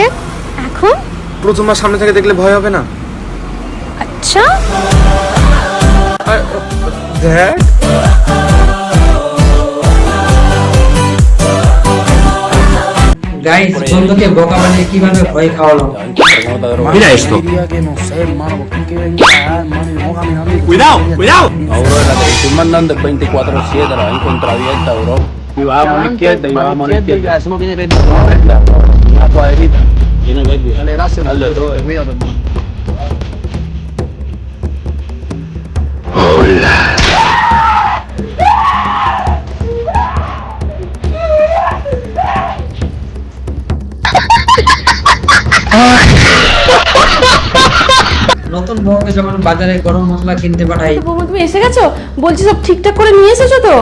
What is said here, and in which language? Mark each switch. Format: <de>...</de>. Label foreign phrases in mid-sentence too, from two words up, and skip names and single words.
<bn>এখন প্রথমবার সামনে থেকে দেখলে ভয় হবে না? আচ্ছা দেখ গাইস, বন্ধুকে বোকা বানিয়ে কিভাবে ভয় খাওয়ালো।</bn> <es>Mira esto. Cuidado, cuidado. Aurora, te estoy mandando el 24/7, la ven contravienta, bro. Y vamos a la izquierda, y vamos a la izquierda. Eso no tiene verde. Una cuadrita. Tiene verde. Dale, gracias. Dale, todo, cuídate, hermano. Hola.</es> <bn>নতুন বউকে যখন বাজারে গরম মশলা কিনতে পাঠাই। বৌমা তুমি এসে গেছো? বলছি সব ঠিকঠাক করে নিয়ে এসেছো তো?</bn>